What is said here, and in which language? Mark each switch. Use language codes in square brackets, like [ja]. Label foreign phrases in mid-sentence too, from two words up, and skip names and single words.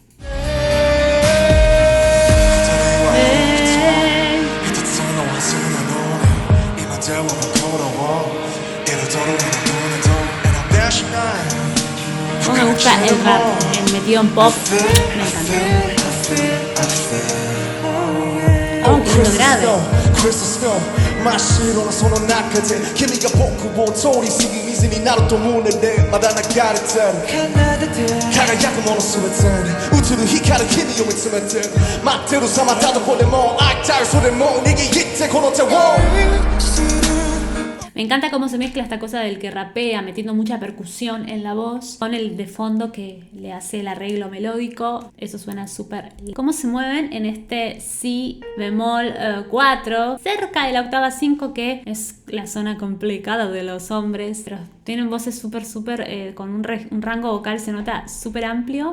[es] No me gusta el rap, el metido en pop, me encanta. Oh, qué lindo grave. [ko] 그래서 스노우 [ja] 真っ白なその中で君が僕を通り過ぎ水になると胸でまだ流れてる輝くもの全てに映る光る君を見つめて待ってるさまたどこでも会いたいそれも握ってこの手を [es] Me encanta cómo se mezcla esta cosa del que rapea, metiendo mucha percusión en la voz, con el de fondo que le hace el arreglo melódico. Eso suena súper. Cómo se mueven en este si bemol 4, cerca de la octava 5, que es la zona complicada de los hombres, pero tienen voces súper, con un rango vocal, se nota súper amplio.